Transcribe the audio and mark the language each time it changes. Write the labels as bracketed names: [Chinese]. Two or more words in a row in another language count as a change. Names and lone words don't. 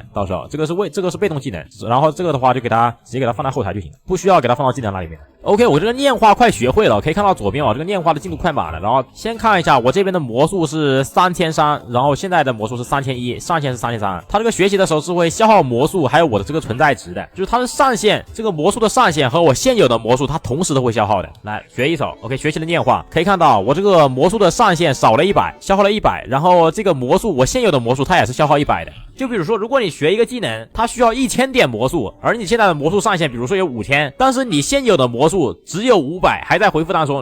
[Chinese] 到時候這個是被動技能，然後這個的話就直接給它放在後台就行了，不需要給它放到技能欄裡面。OK， 我這個念話快學會了，可以看到左邊啊，這個念話的進度快滿了。然後先看一下我這邊的魔術是3300，然後現在的魔術是3100，上限是3300。它這個學習的時候是會消耗魔術還有我的這個存在值的，就是它的上限，這個魔術的上限和我現有的魔術它同時都會消耗的。來學一手 ，OK， 學習的念話可以看到我這個魔術的上限少了100，消耗了100，然後這個魔術我現有的魔術它也是消耗100的。就比如說，如果你學一個技能，它需要1000點魔術，而你现在的魔術上限比如說有5000，但是你現有的魔術只有500，還在恢復當中。